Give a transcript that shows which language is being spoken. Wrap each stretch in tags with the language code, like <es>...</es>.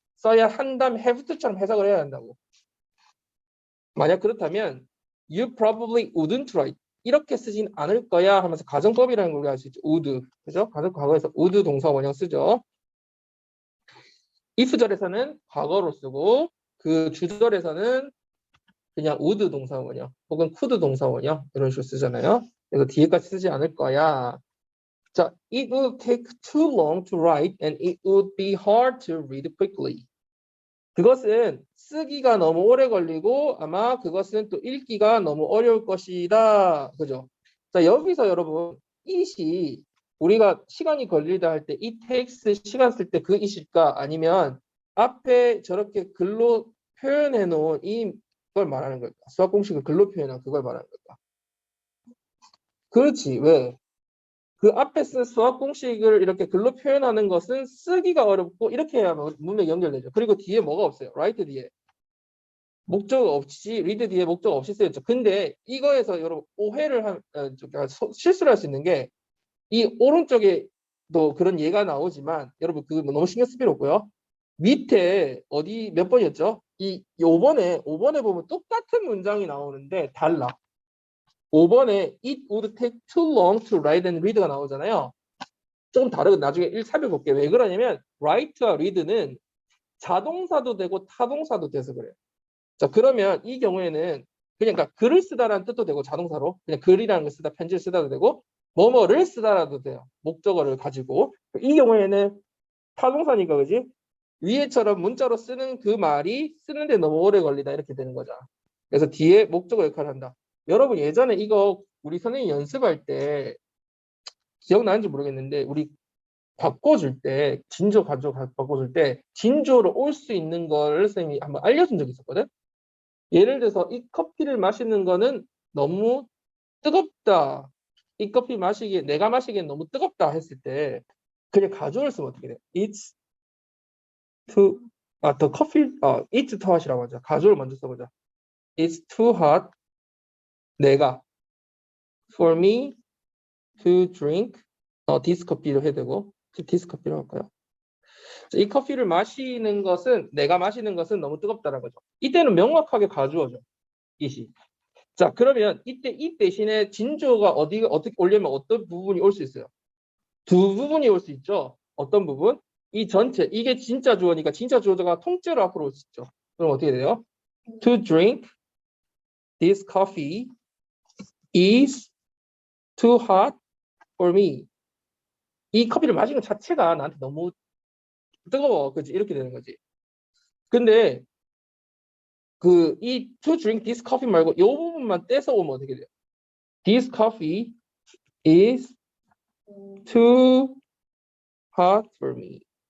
<ko>써야 한다면</ko> <en>have to</en> <ko>처럼 해석을 해야 한다고. 만약 그렇다면</ko> <en>you probably wouldn't write</en> <ko>이렇게 쓰진 않을 거야 하면서 가정법이라는 걸 알 수 있죠. would 그죠? 가정 과거에서 would 동사 원형 쓰죠. if절에서는 과거로 쓰고 그 주절에서는 그냥 would 동사 원형 혹은 could 동사 원형 이런 식으로 쓰잖아요. 그래서 뒤에까지 쓰지 않을 거야.</ko> <en>자, it would take too long to write and it would be hard to read quickly.</en> <ko>그것은 쓰기가 너무 오래 걸리고 아마 그것은 또 읽기가 너무 어려울 것이다. 그죠? 자, 여기서 여러분 it이 우리가 시간이 걸리다 할 때 it takes 시간 쓸 때 그 it일까? 아니면 앞에 저렇게 글로 표현해 놓은 이걸 말하는 걸까? 수학 공식을 글로 표현한 그걸 말하는 걸까? 그렇지. 왜? 그 앞에 쓴 수학 공식을 이렇게 글로 표현하는 것은 쓰기가 어렵고 이렇게 해야 문맥이 연결되죠. 그리고 뒤에 뭐가 없어요. write 뒤에. 목적 없이 read 뒤에 목적 없이 쓰였죠. 근데 이거에서 여러분 오해를 실수를 할 수 있는 게 이 오른쪽에도 그런 예가 나오지만 여러분 그거 너무 신경 쓸 필요 없고요. 밑에 어디 몇 번이었죠? 이 5번에 보면 똑같은 문장이 나오는데 달라. 5번에</ko> <en>it would take too long to write and read가</en> <ko>나오잖아요. 조금 다르고 나중에 1 살펴볼게요. 왜 그러냐면 write와 read는 자동사도 되고 타동사도 돼서 그래요. 자, 그러면 이 경우에는 그냥 그러니까 글을 쓰다라는 뜻도 되고 자동사로 그냥 글이라는 걸 쓰다 편지를 쓰다도 되고 뭐뭐를 쓰다라도 돼요. 목적어를 가지고. 이 경우에는 타동사니까 그지? 위에처럼 문자로 쓰는 그 말이 쓰는데 너무 오래 걸리다 이렇게 되는 거죠. 그래서 뒤에 목적어 역할을 한다. 여러분 예전에 이거 우리 선생님 연습할 때 기억나는지 모르겠는데 우리 바꿔줄 때 진조 가조 바꿔줄 때 진조로 올 수 있는 걸 선생님이 한번 알려준 적이 있었거든. 예를 들어서 이 커피를 마시는 거는 너무 뜨겁다. 이 커피 마시기에 내가 마시기엔 너무 뜨겁다 했을 때 그냥 가조를 쓰면 어떻게 돼?</ko> <en>It's too the coffee it's too hot이라고</en> <ko>하죠. 가조를 먼저 써보자.</ko> <en>It's too hot.</en> <ko>내가</ko> <en>for me to drink this</en> <ko>커피로 해야 되고 this 커피로 할까요? 이 커피를 마시는 것은 내가 마시는 것은 너무 뜨겁다는 거죠. 이때는 명확하게 가주어죠. 이시. 자, 그러면 이때 이 대신에 진조가 어떻게 오려면 어떤 부분이 올 수 있어요? 두 부분이 올 수 있죠. 어떤 부분? 이 전체 이게 진짜 주어니까 진짜 주어가 통째로 앞으로 올 수 있죠. 그럼 어떻게 돼요?</ko> <en>To drink this coffee is too hot for me.</en> <ko>이 커피를 마시는 것 자체가 나한테 너무 뜨거워. 그치? 이렇게 되는 거지. 근데 이</ko> <en>to drink this coffee</en> <ko>말고 이 부분만 떼서 오면 어떻게 돼요?</ko> <en>This coffee is too hot for me.</en>